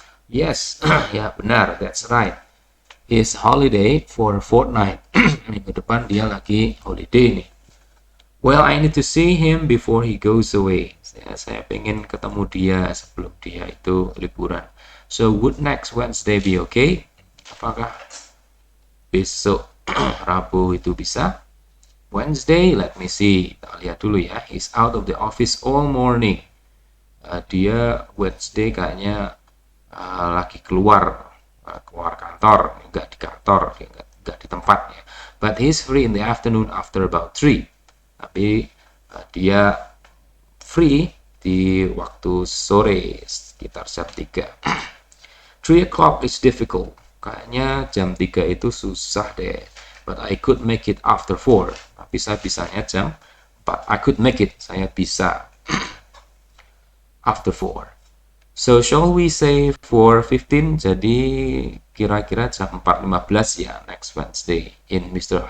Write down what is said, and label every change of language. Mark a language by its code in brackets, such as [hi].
[en] Yes, [id] ya benar, [en] that's right. His holiday for a fortnight. [id] Minggu depan dia lagi holiday nih. [en] Well, I need to see him before he goes away. [id] Saya pengen ketemu dia sebelum dia itu liburan. [en] So, would next Wednesday be okay? [id] Apakah besok Rabu itu bisa? [en] Wednesday, let me see. [id] Kita lihat dulu ya. [en] He's out of the office all morning. [id] Dia Wednesday kayaknya lagi keluar kantor, nggak di kantor, nggak di tempatnya. [en] But he's free in the afternoon after about 3. [id] Tapi dia free di waktu sore sekitar jam 3. [en] 3 o'clock is difficult. [id] Kayaknya jam 3 itu susah deh. [en] But I could make it after 4. [id] Tapi saya bisanya jam 4. [en] I could make it. [id] Saya bisa [en] after 4. So, shall we say 4:15? [id] Jadi, kira-kira jam 4:15 ya, [en] next Wednesday in Mr.